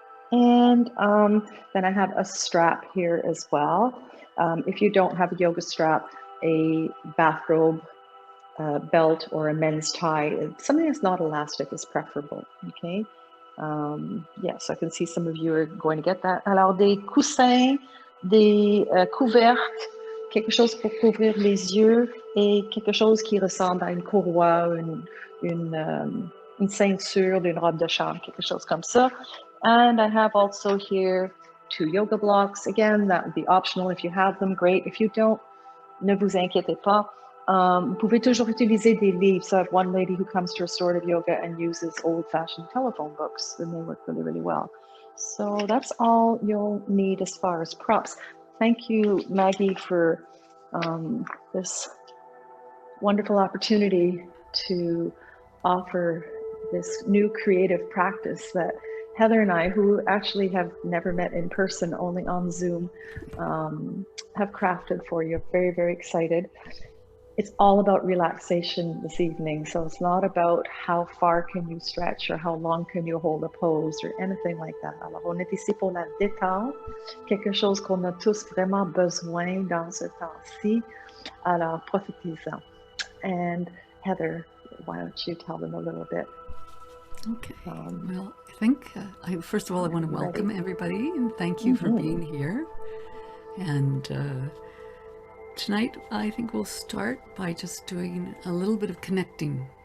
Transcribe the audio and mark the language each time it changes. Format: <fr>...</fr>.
<en>And then I have a strap here as well. If you don't have a yoga strap, a bathrobe belt or a men's tie, something that's not elastic is preferable, okay? Yes, I can see some of you are going to get that.</en> <fr>Alors, des coussins, des couvertes, quelque chose pour couvrir les yeux et quelque chose qui ressemble à une courroie, une ceinture d'une robe de chambre, quelque chose comme ça.</fr> <en>And I have also here 2 yoga blocks. Again, that would be optional. If you have them, great. If you don't,</en> <fr>ne vous inquiétez pas. Vous pouvez toujours utiliser des livres.</fr> <en>So I have one lady who comes to restorative yoga and uses old-fashioned telephone books, and they work really, really well. So that's all you'll need as far as props. Thank you, Maggie, for this wonderful opportunity to offer this new creative practice that Heather and I, who actually have never met in person, only on Zoom, have crafted for you. Very, very excited. It's all about relaxation this evening. So it's not about how far can you stretch or how long can you hold a pose or anything like that.</en> <fr>Alors, on est ici pour la détente, quelque chose qu'on a tous vraiment besoin dans ce temps-ci. Alors, profitez-en.</fr> <en>And Heather, why don't you tell them a little bit? Okay. Well, I think, first of all, I want to welcome everybody and thank you for being here. And tonight, I think we'll start by just doing a little bit of connecting.</en>